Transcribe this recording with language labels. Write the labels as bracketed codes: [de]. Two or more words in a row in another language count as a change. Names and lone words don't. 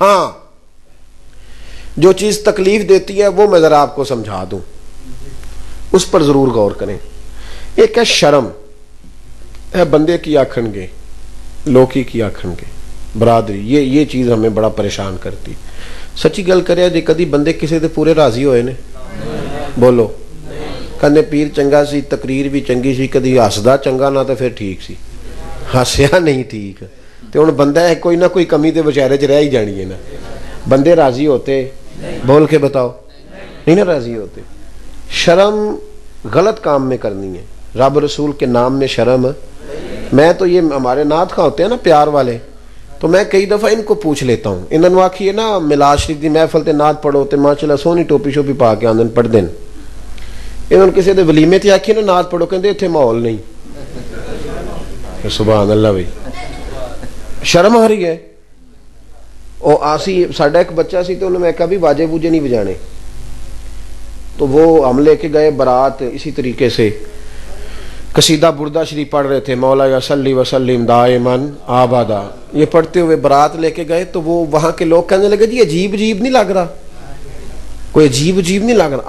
[ur] ہاں جو چیز تکلیف دیتی ہے وہ میں ذرا آپ کو سمجھا دوں، اس پر ضرور غور کریں. ایک ہے شرم. [pa] ہے بندے کی آکھن گے لوکی کی آکھن گے برادری [ur] یہ چیز ہمیں بڑا پریشان کرتی. [pa] سچی گل کرے جی کدی بندے کسی دے پورے راضی ہوئے نے؟ [ur] بولو. [pa] کہنے پیر چنگا سی تقریر بھی چنگی سی کدی ہسدا چنگا نہ تو پھر ٹھیک سی ہسیا نہیں ٹھیک تو ہوں بندہ ہے کوئی نہ کوئی کمی تو بچارے چ رہ ہی جانی ہے نا. [ur] بندے راضی ہوتے بول کے بتاؤ نہیں نا راضی ہوتے. شرم غلط کام میں کرنی ہے. رب رسول کے نام میں شرم. میں تو یہ ہمارے نعت خواں ہوتے ہیں نا پیار والے تو میں کئی دفعہ ان کو پوچھ لیتا ہوں. [pa] انہوں نے آکھی ہے نا میلاد شریف دی محفل تے نعت پڑھو تے ماشاءاللہ سونی ٹوپی شوپی پا کے آندن پڑھ دین. انہوں نے کسی دے ولیمے تے آکھی نا نعت پڑھو کہندے اتنے ماحول نہیں. [ur] سبحان اللہ بھائی شرم آ رہی ہے. [pa] او آسی ساڈا ایک بچہ سی [ur] تو انہوں نے کہا بھی باجے بوجے نہیں بجانے تو وہ ہم لے کے گئے برات اسی طریقے سے قصیدہ بردہ شریف پڑھ رہے تھے [ar] مولا یا صلی وسلم دائماً آبادا [ur] یہ پڑھتے ہوئے برات لے کے گئے تو وہ وہاں کے لوگ کہنے لگے جی عجیب عجیب نہیں لگ رہا کوئی عجیب عجیب نہیں لگ رہا.